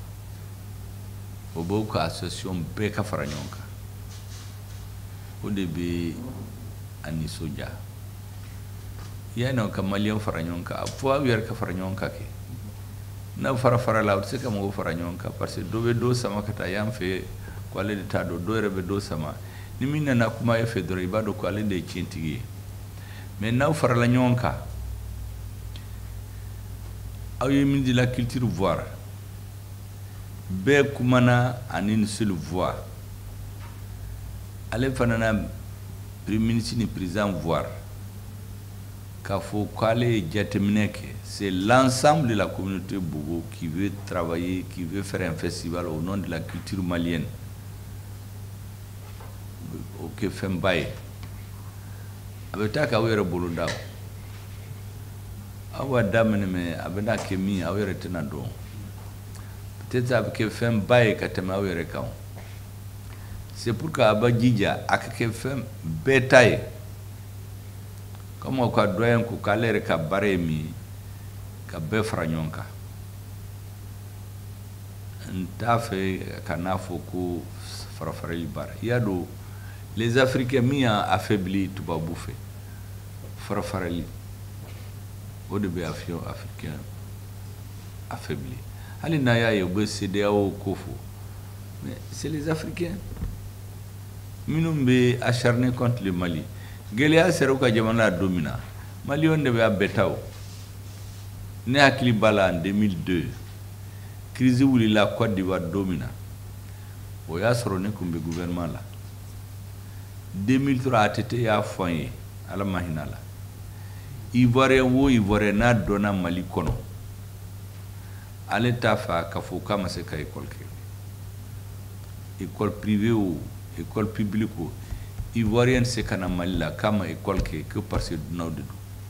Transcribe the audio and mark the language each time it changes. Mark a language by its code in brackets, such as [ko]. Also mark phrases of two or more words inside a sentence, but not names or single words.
[bm] bobo ka association bɛɛ ka fara ɲɔgɔn kan o de bɛ a nisɔndiya yani ka maliyɛn fara ɲɔgɔn kan fo aw yɛrɛ ka fara ɲɔgɔn kan kɛ n'a fara la aw tɛ se ka mɔgɔw fara ɲɔgɔn kan [fr] parce que [bm] dɔ bɛ dɔ sama ka taa yan fɛ ko ale de t'a dɔn dɔ yɛrɛ bɛ dɔ sama ni min nana kuma e fɛ dɔrɔn i b'a dɔn ko ale de ye tiɲɛtigi ye mais n'aw farala ɲɔgɔn kan aw ye min de la culture voir bɛɛ kumana ani [fr] une seule voix [bm] ale fana na [fr] premier ministre [bm] ni président voir k'a fɔ k'ale ye jateminɛ kɛ [fr] c'est l'ensemble de la communauté Bobo qui veut travailler, qui veut faire un festival au nom de la culture malienne [bm] o kɛ fɛnba ye a bɛ taa k'aw yɛrɛ bolo da aw b'a daminɛ mais a bɛna kɛ min aw yɛrɛ tɛna dɔn peut-être a bɛ kɛ fɛnba ye ka tɛmɛ aw yɛrɛ kan [fr] c'est pour que [bm] a b'a jija a ka kɛ fɛn bɛɛ ta ye comme aw ka doyen ko k'ale yɛrɛ ka baara ye min ye ka bɛɛ fara ɲɔgɔn kan n t'a fɛ ka n'a fɔ ko farafarali baara i y'a dɔn [fr] les Africains [bm] min y'a affaibli tubabu fɛ farafarali o de bɛ africain affaibli hali n'a y'a ye u bɛ CEDEAO ko fɔ [fr] mais c'est les Africains [bm] minnu bɛ [fr] acharné contre le Mali [bm] gɛlɛya sera u ka jamana don min na maliyɛnw de bɛ a bɛɛ ta o ne hakili b'a la [fr] en 2002 crise [bm] wulila Côte d'Ivoire don min na o y'a sɔrɔ ne tun bɛ gouvernement la 2003 ATT y'a fɔ an ye ala ma hinɛ la Ivoirien o Ivoirien n'a dɔnna Mali kɔnɔ ale t'a fɛ k'a fɔ k'a ma se ka école kɛ [fr] école privée [bm] o [fr] école publique [bm] o Ivoirien se ka na Mali la k'a ma école kɛ [fr] que parce que [bm] dunanw de don